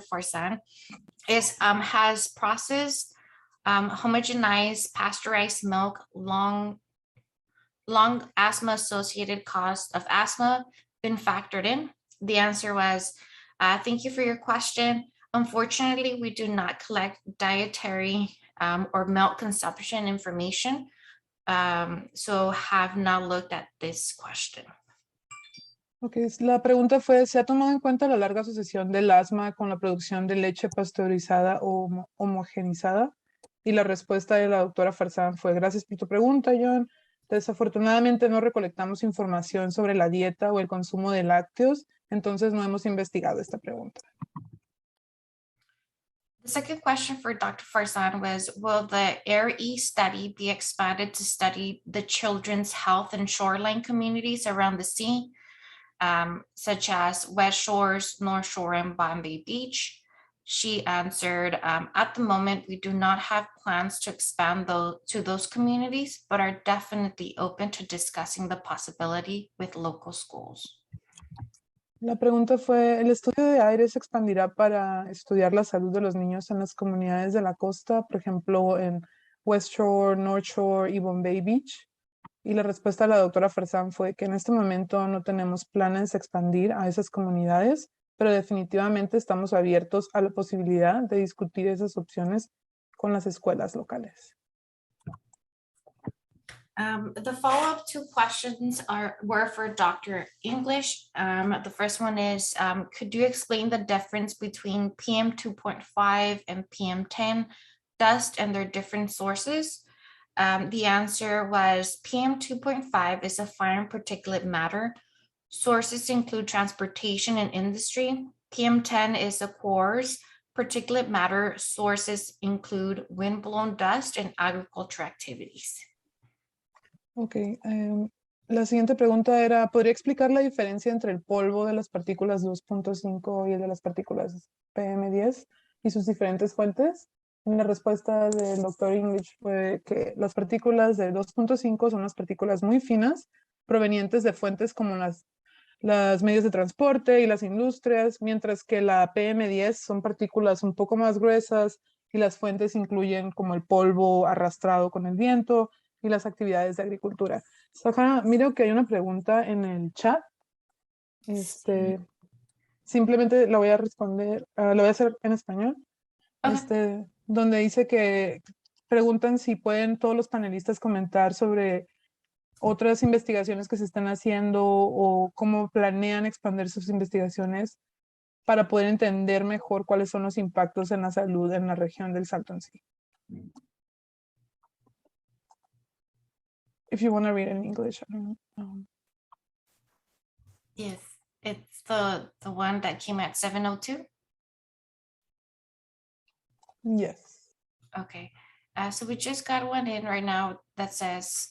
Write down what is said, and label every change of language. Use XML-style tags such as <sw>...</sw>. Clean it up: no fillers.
<en>Farzan, is has processed, homogenized, pasteurized milk long asthma-associated cost of asthma been factored in? The answer was, thank you for your question. Unfortunately, we do not collect dietary or milk consumption information, so have not looked at this question.</en> <es>Okay, la pregunta fue, ¿se ha tomado en cuenta la larga asociación del asma con la producción de leche pasteurizada o homogenizada? Y la respuesta de la doctora Farzan fue, gracias por tu pregunta, John. Desafortunadamente no recolectamos información sobre la dieta o el consumo de lácteos, entonces no hemos investigado esta pregunta.</es> <en>The second question for Dr. Farzan was, will the AIR-E study be expanded to study the children's health and shoreline communities around the sea, such as West Shores, North Shore, and Bombay Beach? She answered, at the moment, we do not have plans to expand to those communities, but are definitely open to discussing the possibility with local schools.</en> <es>La pregunta fue, ¿el estudio de aire se expandirá para estudiar la salud de los niños en las comunidades de la costa, por ejemplo, en West Shore, North Shore y Bombay Beach? Y la respuesta de la doctora Farzán fue que en este momento no tenemos planes de expandir a esas comunidades, pero definitivamente estamos abiertos a la posibilidad de discutir esas opciones con las escuelas locales.</es> <en>The follow-up two questions were for Dr. English. The first one is, could you explain the difference between PM 2.5 and PM 10 dust and their different sources? The answer was PM 2.5 is a fine particulate matter. Sources include transportation and industry. PM 10 is a coarse particulate matter. Sources include windblown dust and agriculture activities.</en> <es>Ok, la siguiente pregunta era, ¿podría explicar la diferencia entre el polvo de las partículas 2.5 y el de las partículas PM10 y sus diferentes fuentes? Y la respuesta del doctor English fue que las partículas de 2.5 son las partículas muy finas provenientes de fuentes como las medios de transporte y las industrias, mientras que la PM10 son partículas un poco más gruesas y las fuentes incluyen como el polvo arrastrado con el viento y las actividades de agricultura. Sahara, miro que hay una pregunta en el chat. Simplemente la voy a responder, la voy a hacer en español. Okay. Donde dice que preguntan si pueden todos los panelistas comentar sobre otras investigaciones que se están haciendo o cómo planean expandir sus investigaciones para poder entender mejor cuáles son los impactos en la salud en la región del Salton Sea.</es> <en>If you want to read in English, I don't know. Yes, it's the one that came at 7:02. Yes. Okay, so we just got one in right now that says,</en>